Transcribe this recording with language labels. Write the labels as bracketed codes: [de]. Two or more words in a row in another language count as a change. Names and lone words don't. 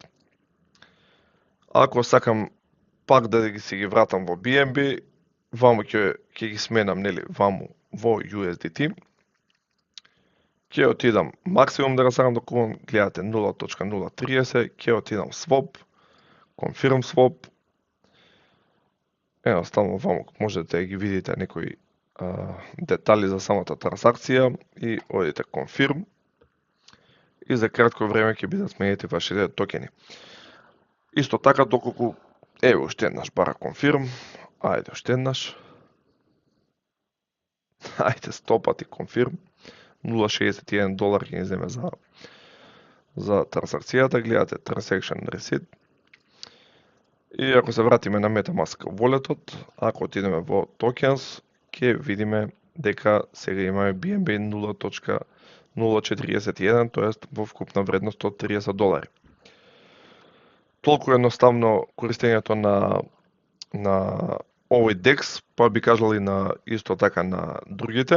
[mk] Ако сакам пак да ги си ги вратам во BNB, ваму ќе ги сменам, нели, ваму во USDT. Ќе отидам максимум да го сакам да купам, гледате 0.030, ќе отидам [en] swap, confirm swap. [mk] Едноставно ваму можете да ги видите некои детали за самата трансакција и одите confirm. И за кратко време ќе бидат сменети вашите токени. Исто така доколку еве уште еднаш бара confirm, ајде уште еднаш. Ајде 100 пати confirm. $0.61 ќе ни земе за трансакцијата, гледате [en] transaction receipt. [mk] И ако се вратиме на MetaMask wallet-от, ако отидеме во tokens, ќе видиме дека сега имаме BNB 0.041, тоест во вкупна вредност од $30. Толку едноставно користењето на овој DEX, па би кажал и на исто така на другите.